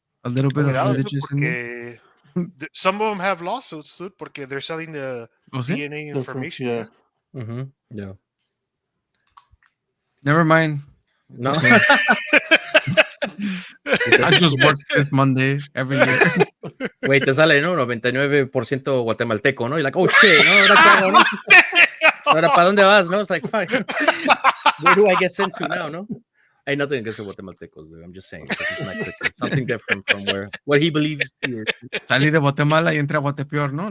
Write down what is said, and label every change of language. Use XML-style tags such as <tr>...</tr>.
<en>A little bit of indigenous in me. Some of them have lawsuits, dude, porque they're selling the DNA information. Yeah. Mm-hmm. Yeah. Never mind. No. I just worked this Monday every year.</en> <es>Güey, te sale, ¿no? 99% guatemalteco, ¿no? Y like,</es> <en>oh shit,</en> <es>¿no? ¿Ahora qué hago, no? ¿Ahora para dónde vas, no?</es> <en>It's like, fuck. Where do I get sent to now, no? Hey, nothing against the guatemaltecos, dude. I'm just saying, because he's Mexican. Something different from what he believes he is.</en> <es>Salí de Guatemala y entré a Guatepeor, ¿no?</es>